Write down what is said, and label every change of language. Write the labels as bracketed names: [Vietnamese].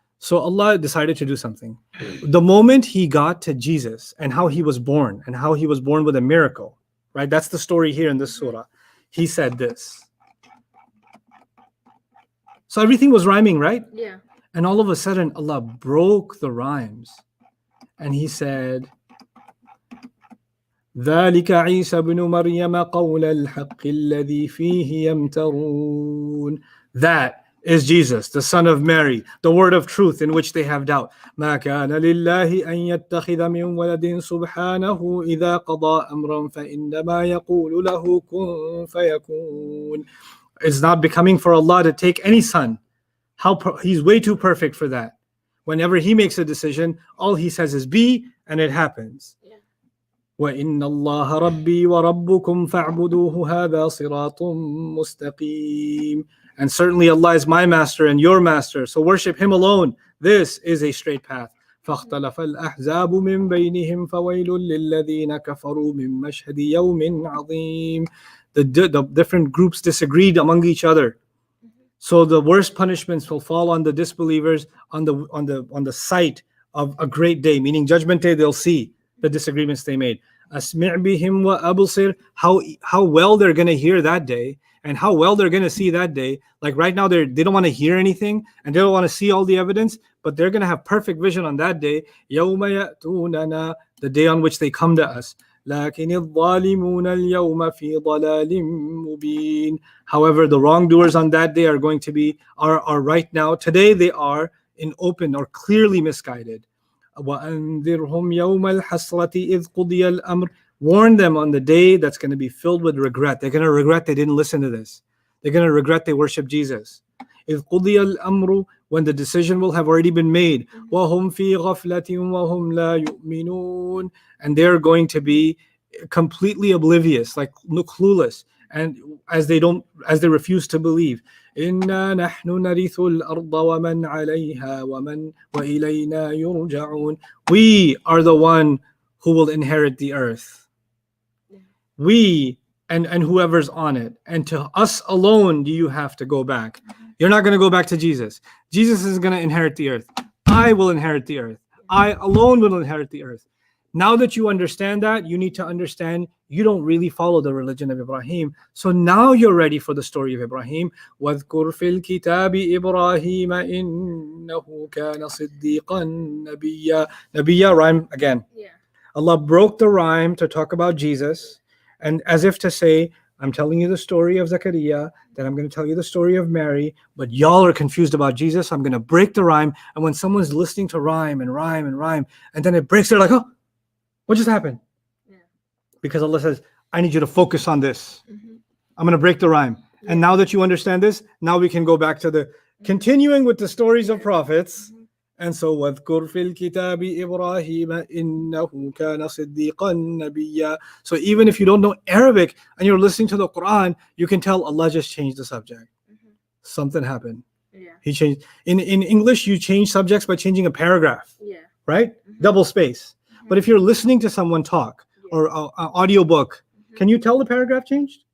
[English] So Allah decided to do something. The moment he got to Jesus and how he was born with a miracle, right? That's the story here in this surah. He said this. So everything was rhyming, right? Yeah. And all of a sudden, Allah broke the rhymes. And he said, [Arabic] ذلك عيسى بن مريم قول الحق الذي فيه يمترون. That [English] is Jesus, the son of Mary, the word of truth in which they have doubt. [Arabic] ما كان لله أن يتخذ من ولد سبحانه إذا قضى أمرا فإنما يقول له كن فيكون. [English] It's not becoming for Allah to take any son. He's way too perfect for that. Whenever he makes a decision, all he says is be, and it happens. [Arabic] وَإِنَّ اللَّهَ رَبِّي وَرَبُّكُمْ فَاعْبُدُوهُ هَذَا صِرَاطٌ مُسْتَقِيمٌ. [English] And certainly Allah is my master and your master, so worship him alone. This is a straight path. [Arabic] فَاخْتَلَفَ الْأَحْزَابُ مِنْ بَيْنِهِمْ فَوَيْلٌ لِلَّذِينَ كَفَرُوا مِنْ مَشْهَدِ يَوْمٍ عَظِيمٍ. [English] The different groups disagreed among each other. So the worst punishments will fall on the disbelievers on the sight of a great day, meaning Judgment Day. They'll see the disagreements they made. [Arabic] أَسْمِعْ بِهِمْ وَأَبْصِرْ. [English] How well they're going to hear that day and how well they're going to see that day. Like right now, they don't want to hear anything and they don't want to see all the evidence, but they're going to have perfect vision on that day. [Arabic] يَوْمَ يَأْتُونَنَا, [English] the day on which they come to us. [Arabic] لكن الظالمون اليوم في ضلال مبين. [English] However, the wrongdoers on that day are going to be are right now. Today they are in open or clearly misguided. [Arabic] وأنذرهم يوم الحسرة إذ قضي الأمر. [English] Warn them on the day that's going to be filled with regret. They're going to regret they didn't listen to this. They're going to regret they worship Jesus. [Arabic] إذ قضي الأمر, [English] when the decision will have already been made. [Arabic] وهم في غفلة وهم لا يؤمنون. [English] And they're going to be completely oblivious, like clueless, and as they refuse to believe. [Arabic] إنا نحن نرث الأرض ومن عليها وإلينا يرجعون. [English] We are the one who will inherit the earth. We and whoever's on it, and to us alone do you have to go back. You're not going to go back to Jesus. Jesus is going to inherit the earth. I will inherit the earth. I alone will inherit the earth. Now that you understand that, you need to understand you don't really follow the religion of Ibrahim. So now you're ready for the story of Ibrahim. [Arabic] وَاذْكُرْ فِي الْكِتَابِ إِبْرَاهِيمَ إِنَّهُ كَانَ صِدِّيقًا نَبِيًّا. [English] Nabiyya rhyme again. Yeah. Allah broke the rhyme to talk about Jesus, and as if to say, I'm telling you the story of Zakaria, then I'm going to tell you the story of Mary, but y'all are confused about Jesus. I'm going to break the rhyme. And when someone's listening to rhyme, and then it breaks, they're like, oh, what just happened? Yeah. Because Allah says, I need you to focus on this. Mhm. I'm going to break the rhyme. Yeah. And now that you understand this, now we can go back to the continuing with the stories of prophets. Mhm. [Arabic] And so, وَاذْكُرْ فِي الْكِتَابِ إِبْرَاهِيمَ إِنَّهُ كَانَ صِدِّيقًا نَبِيًّا. [English] So even if you don't know Arabic and you're listening to the Quran, you can tell Allah just changed the subject. Mhm. Something happened. Yeah. He changed. In English, you change subjects by changing a paragraph, Yeah. right? Mhm. Double space. But if you're listening to someone talk or an audio book, can you tell the paragraph changed?